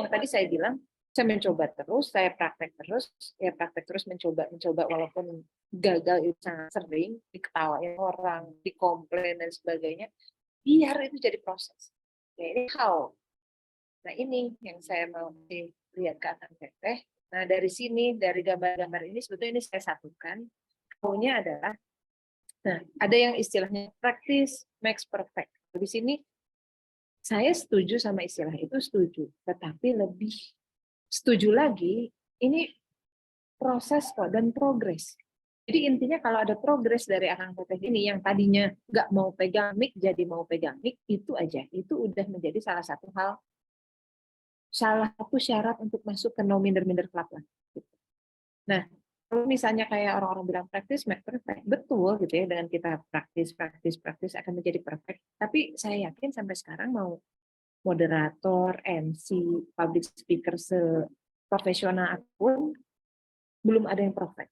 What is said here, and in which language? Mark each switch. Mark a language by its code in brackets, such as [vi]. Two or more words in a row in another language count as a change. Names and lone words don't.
[id] Yang tadi saya bilang, saya mencoba terus, saya praktek terus, mencoba walaupun gagal itu sangat sering, diketawain orang, dikomplain dan sebagainya, biar itu jadi proses. Ya, ini how. Nah, ini yang saya mau lihat ke Akang Teteh. Nah, dari sini, dari gambar-gambar ini, sebetulnya ini saya satukan. How-nya adalah, nah, ada yang istilahnya [en] practice makes perfect. [id] Di sini, saya setuju sama istilah itu, setuju. Tetapi lebih setuju lagi, ini proses kok dan progres. Jadi intinya kalau ada progres dari Akang Teteh ini, yang tadinya nggak mau pegang mic, jadi mau pegang mic, itu aja. Itu udah menjadi salah satu syarat untuk masuk ke no minder-minder club lah. Nah, kalau misalnya kayak orang-orang bilang [en] practice make perfect, [id] betul gitu ya, dengan kita praktis akan menjadi perfect. Tapi saya yakin sampai sekarang mau moderator, MC, [en] public speaker [id] seprofesional apapun, belum ada yang perfect.